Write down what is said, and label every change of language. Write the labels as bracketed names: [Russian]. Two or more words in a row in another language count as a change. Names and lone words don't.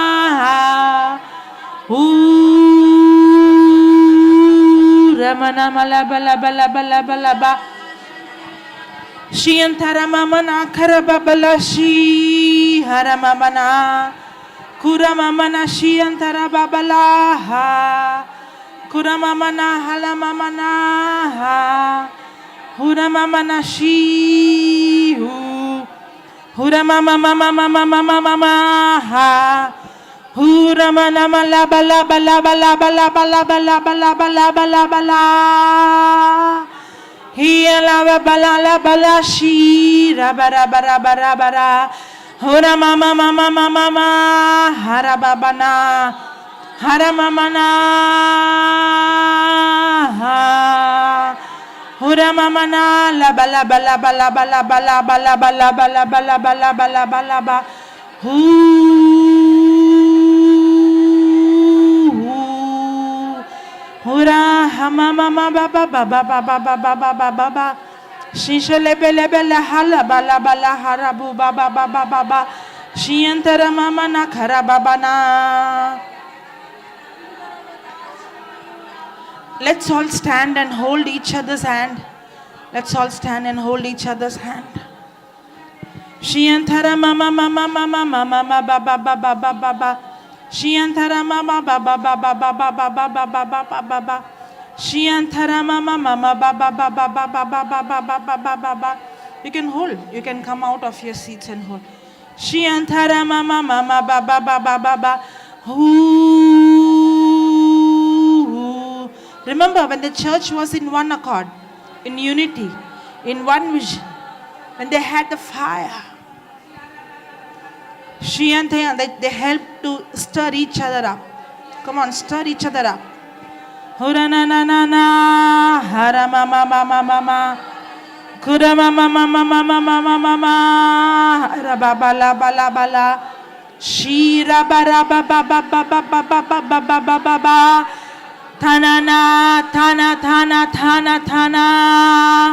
[English] ramana mala bala bala bala bala ba shiantara mama na karaba bala shi hara mama na kura mama na shiantara babala ha kura mama na hala mama na ha hura mama na shi hura mama mama mama mama mama ha hura mana mala bala bala bala bala bala bala bala bala bala bala hiya la bala la bala shi ra bara bara bara bara hura mama mama mama mama hara baba na hara mama na ha hura mama na la bala bala bala bala bala bala bala bala bala bala bala bala ba hura hama mama ba ba ba ba ba ba ba ba ba ba ba ba shisha lebe lebe la hala bala bala harabu ba ba ba ba ba ba shiantara mama na khara baba na. Let's all stand and hold each other's hand. Let's all stand and hold each other's hand. Shiantara mama mama mama mama mama ba ba ba ba ba ba ba. Shiantara mama ba ba ba ba ba ba ba ba ba ba ba ba ba ba. Shiantara mama mama ba ba ba ba ba ba ba ba ba ba ba ba ba ba. You can hold. You can come out of your seats and hold. Shiantara mama mama ba ba ba ba ba ba. Remember when the church was in one accord, in unity, in one vision, when they had the fire, they helped to stir each other up. Come on, stir each other up. Hura na na na na, hara mama mama mama, kura mama mama mama mama mama, hara baba la bala bala, shira bara baba baba baba baba baba baba baba. Tanana, tana, tana, tana, tana.